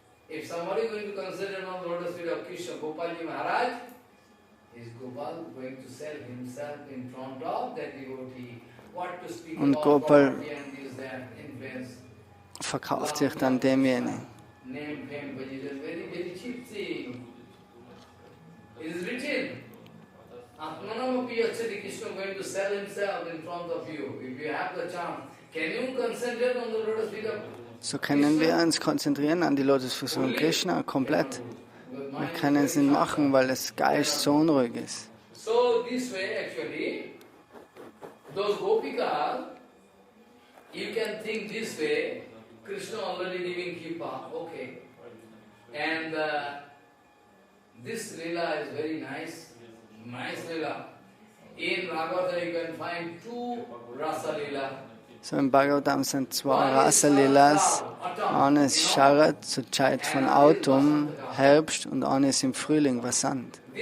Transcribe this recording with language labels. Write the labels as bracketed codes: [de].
[en] If somebody is going to consider on the lotus feet of Krishna, Gopalji Maharaj, is Gopal going to sell himself in front of that devotee? What to speak [de] Und [en] about Gopal property and this, that, influence? [de] Verkauft sich dann demjenigen. [en] Name, fame, position, very, very cheap thing. It is written. Atmanam Apiyachati, Krishna going to sell himself in front of you. If you have the chance, can you concentrate on the lotus feet of [de] So können wir uns konzentrieren an die Lotusfüße von Krishna komplett. Wir können es nicht machen, weil das Geist so unruhig ist. [en] So this way actually, those Gopikas, you can think this way, Krishna already giving Kripa, okay. And this lila is very nice, nice lila. In Bhagavata you can find two rasa lila. [de] So im Bhagavatam sind zwei Rasa-Lilas. Eine ist Sharat zur Zeit von Autumn, Herbst, und eine ist im Frühling, Vasant.